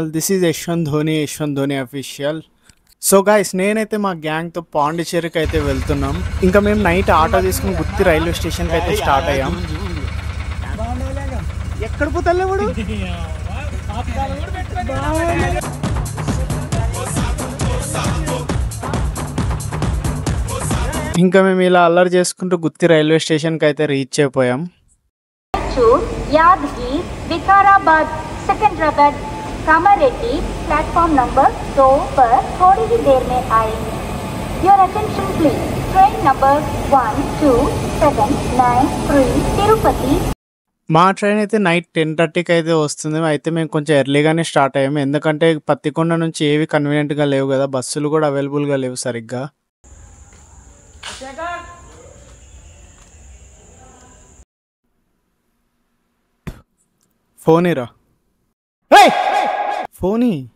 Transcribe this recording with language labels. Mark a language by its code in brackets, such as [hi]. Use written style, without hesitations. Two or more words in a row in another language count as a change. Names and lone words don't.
[en] This is Yashwant Dhoni official. so guys [te] నేనైతే మా గ్యాంగ్తో పాండిచేరికి అయితే వెళ్తున్నాం. ఇంకా మేము [en] night auto [te] తీసుకుని గుత్తి రైల్వే స్టేషన్కి అయితే స్టార్ట్ అయ్యాం. ఎక్కడ పోతలేవాడు? ఇంకా మేము ఇలా అల్లరి చేసుకుంటూ గుత్తి రైల్వే స్టేషన్కి అయితే రీచ్ అయిపోయాం. [hi] यादगीर, विकाराबाद, सिकंदराबाद, कामारेड्डी [en] platform number [hi] 2 पर थोड़ी ही देर में आएंगे. [en] Your attention please. train number [hi] 12793 तिरुपति. [te] మా ట్రైన్ అయితే నైట్ 10:30కి అయితే వస్తుంది. అయితే మేము కొంచెం ఎర్లీగానే స్టార్ట్ అయ్యాము, ఎందుకంటే పత్తికొండ నుంచి ఏవి కన్వీనియంట్గా లేవు కదా, బస్సులు కూడా అవైలబుల్గా లేవు సరిగ్గా. ఫోనీరా ఫోనీ.